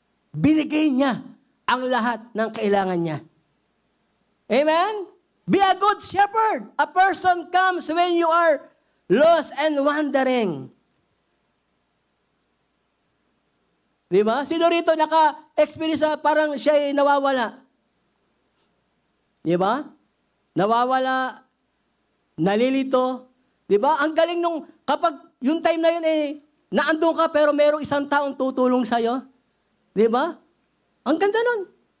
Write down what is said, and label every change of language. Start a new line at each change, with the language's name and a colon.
Filipino: Binigay niya ang lahat ng kailangan niya.
English: Amen? Be a good shepherd. A person comes when you are lost and wandering.
Filipino: Di ba? Sino rito naka-experience parang siya ay nawawala? Di ba? Nawawala, nalilito. Di ba? Ang galing nung, kapag yung time na yun naandun ka pero merong isang taong tutulong sa'yo. Di ba? Ang ganda nun.